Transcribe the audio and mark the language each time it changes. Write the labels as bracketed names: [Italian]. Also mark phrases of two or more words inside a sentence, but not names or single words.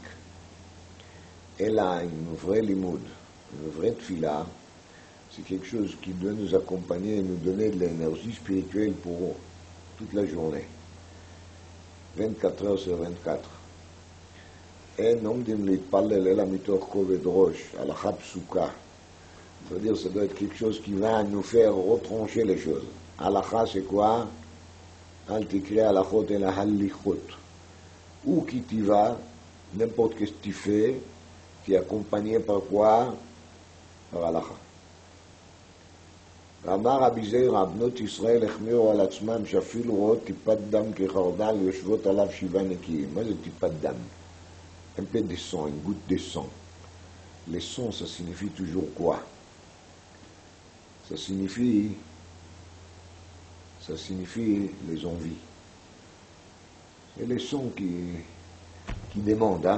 [French] Et là, une vraie limoud, une vraie tfila, c'est quelque chose qui doit nous accompagner et nous donner de l'énergie spirituelle pour toute la journée. 24 heures sur 24. [Hebrew] En עומדים להתפלל אלא מתוך כובד ראש, הלכה פסוקה. [French] C'est-à-dire, ça doit être quelque chose qui va nous faire retrancher les choses. Halakha, c'est quoi? [Hebrew] אל תקרי הלכות אלא הליכות. [French] Où qui t'y va, n'importe qu'est-ce que tu fais, tu es accompagné par quoi? Par halakha. [Hebrew] אמר רבי זיירא, בנות ישראל החמירו על עצמם שאפילו רואות טיפת דם כחרדל יושבות עליו 7 נקיים. מה זה טיפת דם? [French] Un peu de sang, une goutte de sang. Le sang, ça signifie toujours quoi? Ça signifie les envies. C'est les sons qui demandent, hein.